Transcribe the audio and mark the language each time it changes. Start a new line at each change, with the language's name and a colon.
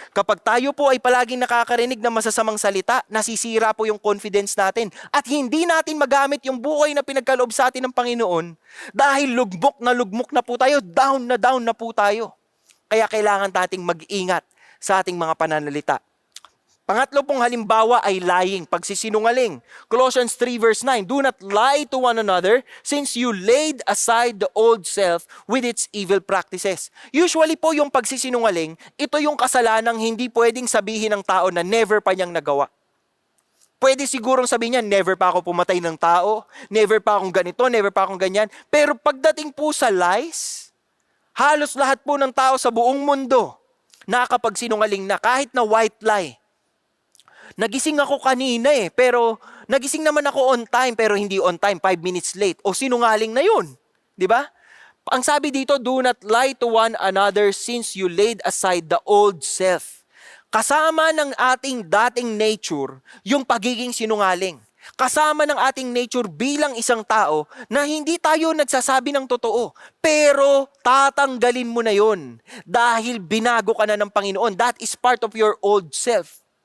Filipino: Kapag tayo po ay palaging nakakarinig ng masasamang salita, nasisira po yung confidence natin. At hindi natin magamit yung buhay na pinagkaloob sa atin ng Panginoon dahil lugmok na po tayo, down na po tayo. Kaya kailangan nating mag-ingat sa ating mga pananalita. Pangatlo pong halimbawa ay lying, pagsisinungaling.
English: Colossians 3 verse 9, do not lie to one another since you laid aside the old self with its evil practices.
Filipino: Usually po yung pagsisinungaling, ito yung kasalanang hindi pwedeng sabihin ng tao na never pa niyang nagawa. Pwede sigurong sabihin niya, never pa ako pumatay ng tao, never pa akong ganito, never pa akong ganyan. Pero pagdating po sa lies, halos lahat po ng tao sa buong mundo nakakapagsinungaling na kahit na white lie. Nagising ako kanina pero nagising naman ako on time pero hindi on time, 5 minutes late. O sinungaling na yun. Di ba? Ang sabi dito,
English: do not lie to one another since you laid aside the old self.
Filipino: Kasama ng ating dating nature, yung pagiging sinungaling. Kasama ng ating nature bilang isang tao na hindi tayo nagsasabi ng totoo. Pero tatanggalin mo na yun dahil binago ka na ng Panginoon.
English: That is part of your old self.